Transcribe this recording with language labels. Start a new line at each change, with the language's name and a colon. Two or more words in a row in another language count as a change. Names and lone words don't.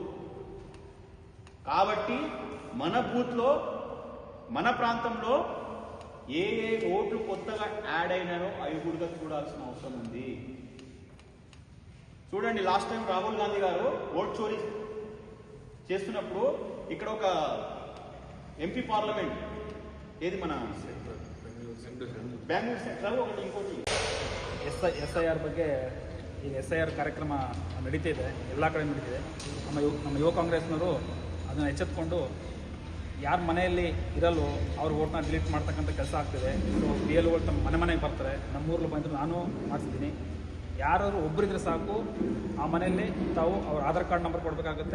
Telugu: కాబట్టి మన బూత్లో మన ప్రాంతంలో ఏ ఓట్లు కొత్తగా యాడ్ అయినాయో అవి కూడా చూడాల్సిన అవసరం ఉంది. చూడండి, లాస్ట్ టైం రాహుల్ గాంధీ గారు ఓట్ చోరీ చేస్తున్నప్పుడు ఇక్కడ ఒక ఎంపీ పార్లమెంట్ ఏది మన బెంగళూరు ಸೆಂಟ್ರಲ್ ఒకటి ఇంకోటి
Kannada: SIR ಬಗ್ಗೆ ಈಗ SIR ಕಾರ್ಯಕ್ರಮ ನಡೀತಾ ಇದೆ, ಎಲ್ಲ ಕಡೆ ನಡೀತಿದೆ. ನಮ್ಮ ಯುವ ಕಾಂಗ್ರೆಸ್ನವರು ಅದನ್ನು ಎಚ್ಚೆತ್ಕೊಂಡು ಯಾರ ಮನೆಯಲ್ಲಿ ಇರಲು ಅವ್ರ ಓಟ್ನ ಡಿಲೀಟ್ ಮಾಡ್ತಕ್ಕಂಥ ಕೆಲಸ ಆಗ್ತಿದೆ. ಸೊ BLO ತಮ್ಮ ಮನೆಗೆ ಬರ್ತಾರೆ. ನಮ್ಮೂರಲ್ಲಿ ಬಂದರೂ ನಾನು ಮಾಡಿಸಿದ್ದೀನಿ. ಯಾರಾದರೂ ಒಬ್ಬರಿದ್ರೆ ಸಾಕು, ಆ ಮನೆಯಲ್ಲಿ ತಾವು ಅವ್ರ ಆಧಾರ್ ಕಾರ್ಡ್ ನಂಬರ್ ಕೊಡಬೇಕಾಗುತ್ತೆ.